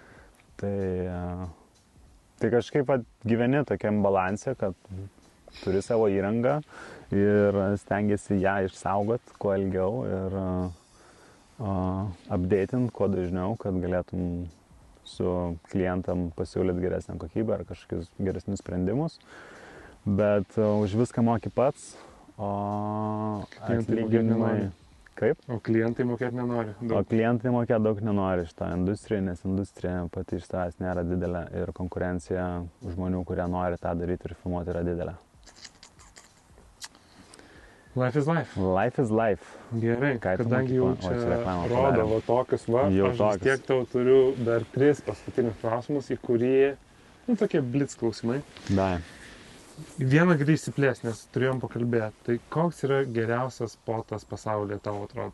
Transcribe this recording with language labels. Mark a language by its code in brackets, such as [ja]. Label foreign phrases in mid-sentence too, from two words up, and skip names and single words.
[lt] Tai kažkaip gyveni tokiam balanse, kad turi savo įrangą ir stengiasi ją išsaugot kuo ilgiau ir updatint kuo dažniau, kad galėtum su klientam pasiūlyti geresnę kokybę ar kažkokius geresnius sprendimus, bet už viską moki pats, o atlyginimai... Kaip? O klientai mokėti nenori daug. O klientai mokėti daug nenori šitą industriją, nes industrija pati iš savęs nėra didelė ir konkurencija žmonių, kurie nori tą daryti ir filmuoti, yra didelė. [en] Life is life. Life is life. [lt] Gerai, kadangi jau čia rodo va tokius va, aš vis tiek tau turiu dar 3 paskutinius klausimus, į kurie, nu, tokie blitz klausimai. Da. Vieną gali išsiplėsti, nes turėjom pakalbėti. Tai koks yra geriausias spotas pasaulyje tavo atrodo?